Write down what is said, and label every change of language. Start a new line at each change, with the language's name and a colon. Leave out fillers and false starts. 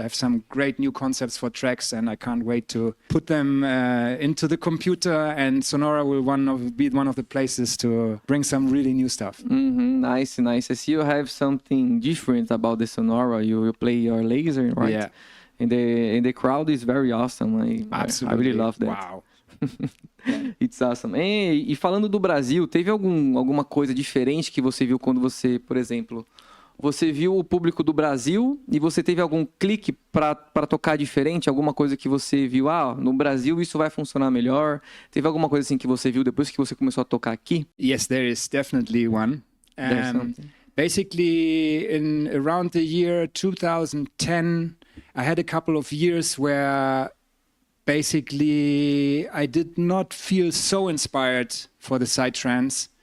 English: I have some great new concepts for tracks, and I can't wait to put them into the computer, and Sonora will be one of the places to bring some really new stuff. Nice. I see you have something different about the Sonora. You play your laser, right? Yeah. And the crowd is very awesome. Absolutely. I really love that. Wow. It's awesome.
Portuguese: E falando do Brasil, teve alguma coisa diferente que você viu quando você, por exemplo, você viu o público do Brasil e você teve algum clique para tocar diferente? Alguma coisa que você viu, no Brasil isso vai funcionar melhor? Teve alguma coisa assim que você viu depois que você começou a tocar aqui?
English: Yes, there is definitely one. There's something. Basically, in around the year 2010, I had a couple of years where basically I did not feel so inspired for the psytrance.